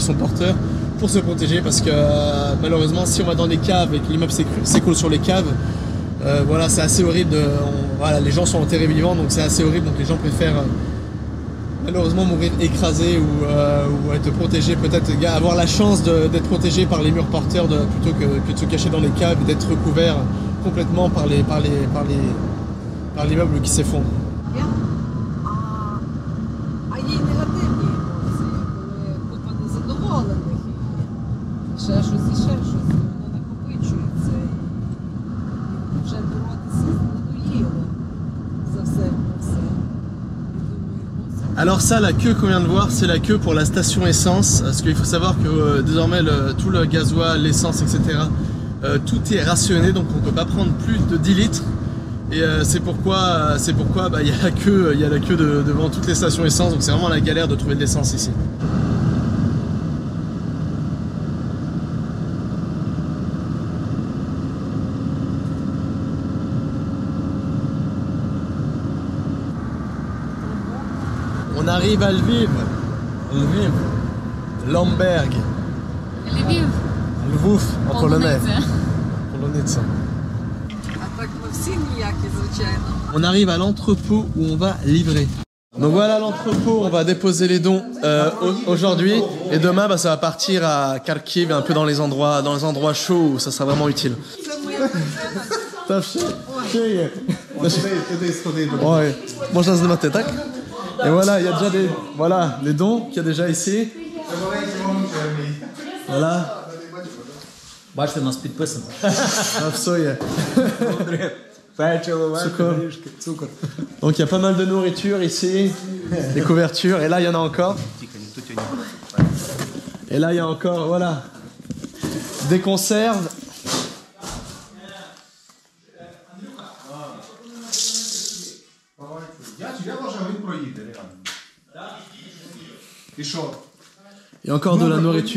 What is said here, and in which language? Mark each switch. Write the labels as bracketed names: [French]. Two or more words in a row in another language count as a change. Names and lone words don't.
[French] sont porteurs pour se protéger parce que malheureusement si on va dans des caves et que l'immeuble s'écoule sur les caves, voilà c'est assez horrible, les gens sont enterrés vivants donc c'est assez horrible, donc les gens préfèrent malheureusement mourir écrasés ou être protégés, peut-être avoir la chance d'être protégés par les murs porteurs plutôt que de se cacher dans les caves et d'être recouverts complètement par l'immeuble qui s'effondre. [Ukrainian] Є негативні емоції, коли купа незадоволених і ще щось, воно накопичується і вже боротися надоїло за все на все. [French] Alors ça, la queue qu'on vient de voir, c'est la queue pour la station essence, parce qu'il faut savoir que désormais tout le gasoil, l'essence, etc., tout est rationné, donc on ne peut pas prendre plus de 10 litres. Et c'est pourquoi il y a la queue devant toutes les stations essence, donc c'est vraiment la galère de trouver de l'essence ici. On arrive à Lviv, Lemberg, Lviv. Lvov en polonais. Polonais. [Ukrainian] А так ми всі ніякі, звичайно. [French] On arrive à l'entrepôt où on va livrer. Donc voilà l'entrepôt, on va déposer les dons aujourd'hui et demain ça va partir à Kharkiv, un peu dans les endroits chauds où ça sera vraiment utile. Ouais. [Polish] Można zdjęcie, tak? [French] Et voilà, il y a déjà les dons qu'il y a déjà ici. Voilà. [Ukrainian] Бачите, у нас підписано. Все є. [French] Donc il y a pas mal de nourriture ici, des couvertures, et là il y en a encore. Et là il y a encore, voilà, des conserves. Il y a encore de la nourriture.